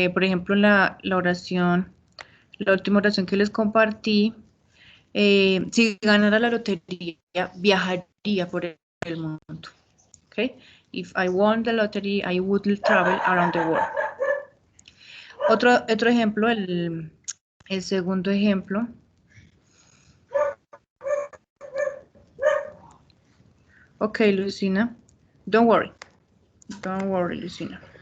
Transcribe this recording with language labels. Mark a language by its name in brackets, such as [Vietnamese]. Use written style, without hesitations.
[Spanish] Por ejemplo, la oración, la última oración que les compartí, si ganara la lotería, viajaría por el mundo, ¿ok? [English] If I won the lottery, I would travel around the world. [Spanish] Otro ejemplo, el segundo ejemplo. [English] Okay, Lucina. Don't worry. Don't worry, Lucina.